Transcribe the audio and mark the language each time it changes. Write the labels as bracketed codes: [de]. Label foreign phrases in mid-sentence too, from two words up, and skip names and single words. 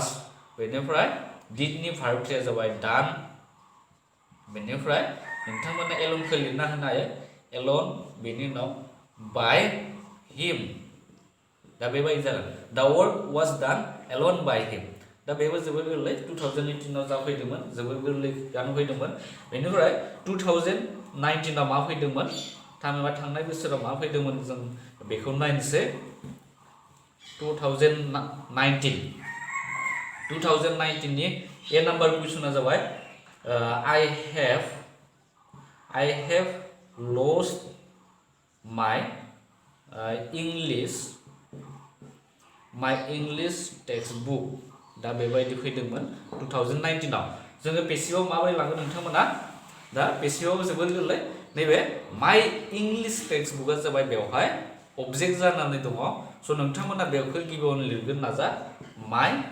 [brx] बेनिफ्राय डिडनि भार्बथिया जाबाय डान बेनिफ्राय नोंथांमोना एलनखौ लिरना होनो हायो एलन बेनि उनाव [en] by him [brx] दा बेबायदि जागोन [en] the work was done Alan by him [brx] दा बेबो जोबोर गोरलै 2018 आव जाफैदोंमोन जोबोर गोरलै गान फैदोंमोन बेनिफ्राय 2019 आव मा फैदोंमोन थामहिनबा थांनाय बोसोराव मा फैदोंमोन जों बेखौ नायनोसै 2019 नि ए नाम्बार कुइसना जाबाय [en] I have lost my English textbook [brx] दा बेबायदि फैदोंमोन 2019 आव जोङो पेसिभाव माबोरै लांगोन नोंथांमोना दा पेसिभाव जोबोर गोरलै नैबे [en] my English textbook [brx] जाबाय बेवहाय अबजेक्ट जानानै दङ स' नोंथांमोना बेखौ गिबियावनो लिरगोन नाजा माय